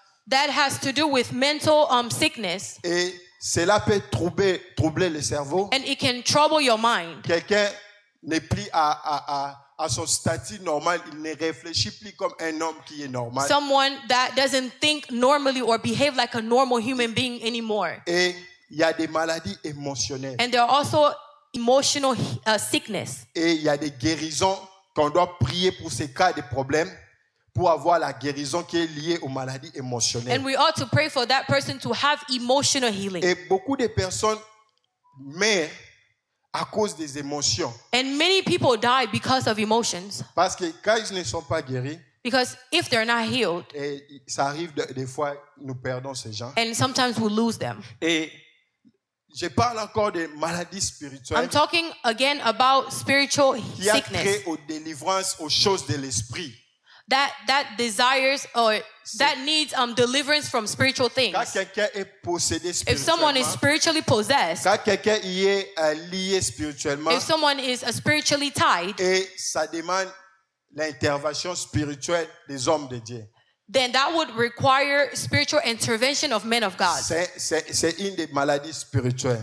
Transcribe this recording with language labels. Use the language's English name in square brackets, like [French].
[English] that has to do with mental sickness, [French] Et cela peut troubler le cerveau. [English] and it can trouble your mind. [French] Quelqu'un n'est plus à son statut normal, il ne réfléchit plus comme un homme qui est normal. [English] Someone that doesn't think normally or behave like a normal human being anymore. [French] Et il y a des maladies émotionnelles. [English] And there are also emotional sickness. [French] Et il y a des guérisons qu'on doit prier pour ces cas de problèmes, pour avoir la guérison qui est liée aux maladies émotionnelles. [English] And we ought to pray for that person to have emotional healing. [French] Et beaucoup de personnes meurent à cause des émotions. [English] And many people die because of emotions. [French] Parce que quand ils ne sont pas guéris, [English] Because if they're not healed, [French] et ça arrive des fois, nous perdons ces gens. [English] and sometimes we lose them. [French] Et je parle encore de maladies spirituelles [English] I'm talking again about spiritual [French] qui a [English] sickness [French] trait aux délivrances, aux choses de l'esprit. [English] that desires or that needs deliverance from spiritual things. [French] Quand quelqu'un est possédé [English] If someone is [French] spirituellement, [English] spiritually possessed, [French] quand quelqu'un y est lié spirituellement, [English] if someone is spiritually tied, [French] et ça demande l'intervention spirituelle des hommes de Dieu. [English] then that would require spiritual intervention of men of God. [French] C'est une des maladies spirituelles.